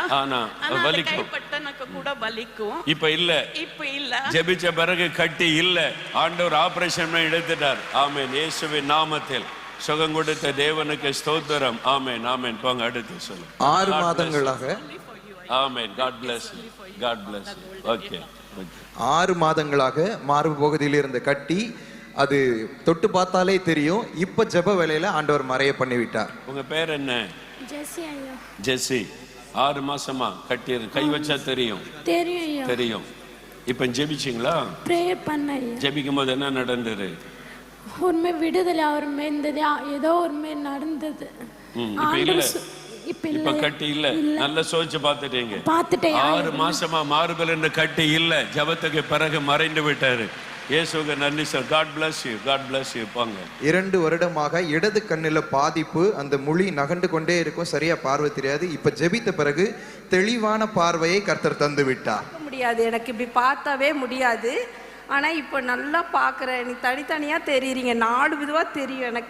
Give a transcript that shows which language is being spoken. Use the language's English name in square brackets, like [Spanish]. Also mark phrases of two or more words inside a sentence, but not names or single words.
[Tamil] ஆனா வலிக்கும், கைப்பட்டனக்கு கூட வலிக்கும். இப்ப இல்ல. ஜெபிச்ச பிறகு கட்டி இல்ல. ஆண்டவர் ஆபரேஷன் பண்ணி எடுத்துட்டார். ஆமென். இயேசுவின் நாமத்தில் சுகம் கொடுத்த தேவனுக்கு ஸ்தோத்திரம். ஆமென், ஆமென். போங்க, அடுத்து சொல்லுங்க. 6 மாதங்களாக. ஆமென். [English] God bless you. God bless you. Okay. [Tamil] 6 மாதங்களாக மார்பு பகுதியில் இருந்த கட்டி, அது தொட்டு பார்த்தாலே தெரியும். இப்ப ஜெப வேளையில ஆண்டவர் மறைய பண்ணி விட்டார். உங்க பேர் என்ன? ஜெசி ஐயா. ஜெசி. 6 மாசமா கட்டி கை வச்சா தெரியும்? தெரியும். இப்ப ஜெபிச்சிங்களா? பிரேயர் பண்ணேன். ஜெபிக்கும் போது என்ன நடந்தது? உண்மை விடுதலை அவருமே இருந்தது, ஏதோ ஒருமே நடந்தது. இப்ப கட்டி இல்ல. நல்ல சோதிச்சு பார்த்துட்டீங்க. 6 மாசமா மார்பல் என்று கட்டி இல்ல. ஜபத்துக்கு பிறகு மறைந்து விட்டாரு. இயேசுவுக்கு நன்றி சார். [English] God bless you. God bless you. [Tamil] போங்க. 2 வருடமாக இடது கண்ணில பாதிப்பு, அந்த முழி நகண்டு கொண்டே இருக்கும், சரியா பார்வை தெரியாது. இப்ப ஜெபித்த பிறகு தெளிவான பார்வையை கர்த்தர் தந்து விட்டார். முடியாது, எனக்கு இப்படி பார்த்தாவே முடியாது. ஆனா இப்ப நல்லா பாக்குறேன். எனக்கு தனித்தனியா தெரியுறீங்க, 4 விதமா தெரியும் எனக்கு.